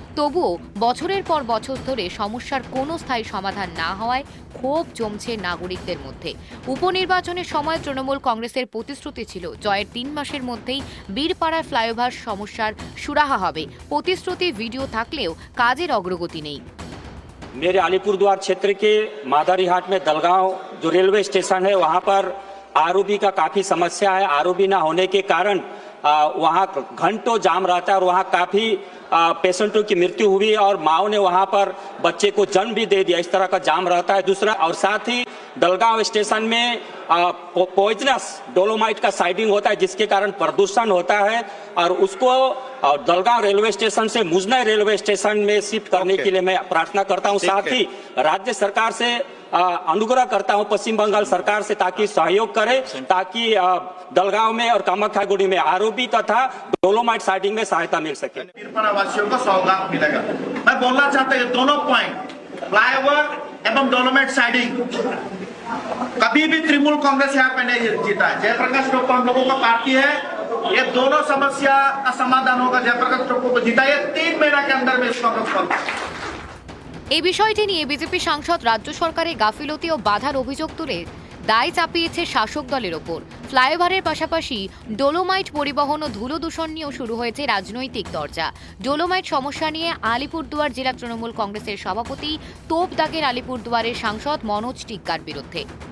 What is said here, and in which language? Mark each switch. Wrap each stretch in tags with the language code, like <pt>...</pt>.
<bn>তবুও বছরের পর বছর ধরে সমস্যার কোনো স্থায়ী সমাধান না হওয়ায় ক্ষোভ জমছে নাগরিকদের মধ্যে। উপনির্বাচনের সময় তৃণমূল কংগ্রেসের প্রতিশ্রুতি ছিল জয়ের 3 মাসের মধ্যেই বীরপাড়ার ফ্লাইওভার সমস্যার সুরাহা হবে। প্রতিশ্রুতি ভিডিও থাকলেও কাজের অগ্রগতি নেই।</bn> <hi>मेरे अलीपुरद्वार क्षेत्र के मादारीहाट में दलगांव जो रेलवे स्टेशन है वहां पर आरओबी का काफी समस्या है। आरओबी ना होने के कारण वहां घंटों जाम रहता है और वहां काफी पेशेंटों की मृत्यु हुई और माओ ने वहां पर बच्चे को जन्म भी दे दिया। इस तरह का जाम रहता है। दूसरा, और साथ ही दलगांव स्टेशन में पॉइजनस डोलोमाइट का साइडिंग होता है, जिसके कारण प्रदूषण होता है और उसको दलगांव रेलवे स्टेशन से मुजनई रेलवे स्टेशन में शिफ्ट करने के लिए मैं प्रार्थना करता हूं। साथ ही राज्य सरकार से अनुग्रह करता हूं, पश्चिम बंगाल सरकार से, ताकि सहयोग करे, ताकि दलगांव में और कामाख्यागुड़ी में आरओबी तथा डोलोमाइट साइडिंग में सहायता मिल सके। वासियों को सौगात मिलेगा। मैं बोलना चाहता हूँ दोनों पॉइंट, फ्लाईओवर एवं डोलोमाइट साइडिंग, कभी भी तृणमूल कांग्रेस यहाँ पे नहीं जीता है। जयप्रकाश टोप्पो हम लोगों का पार्टी है। ये दोनों समस्या का समाधान होगा। जयप्रकाश टोप्पो को जिता, ये 3 महीना के अंदर में इसको हम लोग</hi> <bn>এই বিষয়টি নিয়ে বিজেপি সাংসদ রাজ্য সরকারের গাফিলতি ও বাধার অভিযোগ তুলে দায় চাপিয়েছে শাসক দলের ওপর। ফ্লাইওভারের পাশাপাশি ডোলোমাইট পরিবহন ও ধুলো দূষণ নিয়েও শুরু হয়েছে রাজনৈতিক দরজা। ডোলোমাইট সমস্যা নিয়ে আলিপুরদুয়ার জেলা তৃণমূল কংগ্রেসের সভাপতি তোপ দাগের আলিপুরদুয়ারের সাংসদ মনোজ টিগ্গার বিরুদ্ধে।</bn>